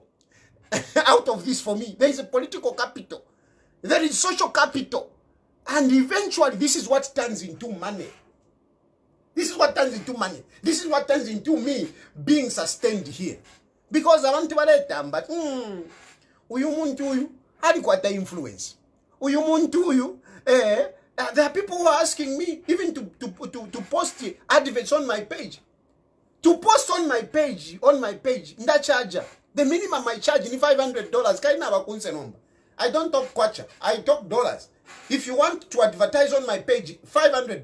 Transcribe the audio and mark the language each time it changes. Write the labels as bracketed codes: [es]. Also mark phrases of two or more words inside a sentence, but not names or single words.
[en] Out of this for me, there is a political capital. There is social capital. And eventually, this is what turns into money. This is what turns into money. This is what turns into me being sustained here. Because I want to let them, but [bem] uyu muntu uyu alikwata [en] influence. [bem] Uyu muntu uyu [en] there are people who are asking me even to post adverts on my page. To post on my page, nda charger. The minimum I charge is $500. I don't talk kwacha, I talk dollars. If you want to advertise on my page, $500.